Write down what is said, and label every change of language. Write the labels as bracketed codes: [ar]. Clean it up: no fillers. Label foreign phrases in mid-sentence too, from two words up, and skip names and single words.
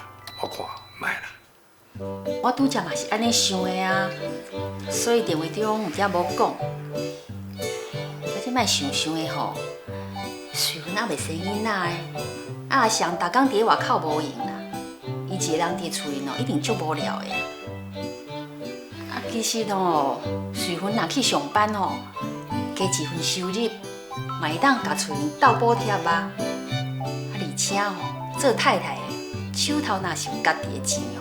[nan] 我看莫啦。我拄则嘛是安尼想的啊，所以电话中有则无讲。我即摆想想的吼，随份也袂生囡仔的，啊阿翔逐工伫咧外口无闲啦，伊一个人伫厝里哦，一定足无聊的。啊，其实哦，随份若去上班哦，加一份收入，嘛会当甲厝里斗补贴啊。啊，而且吼，做太太的手头若是有家己的钱哦。